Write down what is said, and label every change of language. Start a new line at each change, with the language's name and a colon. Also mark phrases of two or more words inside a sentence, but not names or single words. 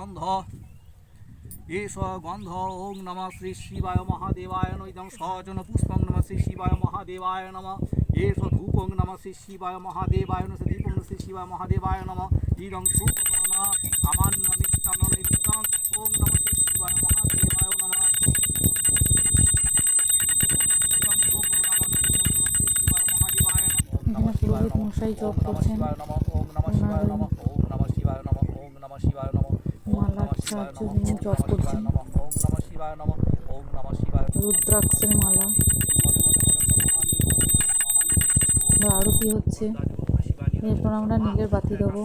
Sanskrit: गन्ध ओं नमः श्री शिवाय महादेवाय नमः इदं सहजन पुष्पं नमः श्री शिवाय महादेवाय नमः एष धूपं नमः श्री शिवाय महादेवाय नमः दीपं श्री शिवाय महादेवाय नमः इदं शुभकरण अमान्यमिष्टान्ननैवेद्यं ओं नमः श्री शिवाय महादेवाय नमः इदं धूपकरण श्री शिवाय महादेवाय नमः
Bangla: পুরোহিত মশাই জপ করছেন, মালার সাহায্য তিনি জপ করছেন, রুদ্রাক্ষের মালা। আরতি হচ্ছে, এরপর আমরা নীলের বাতি দেবো।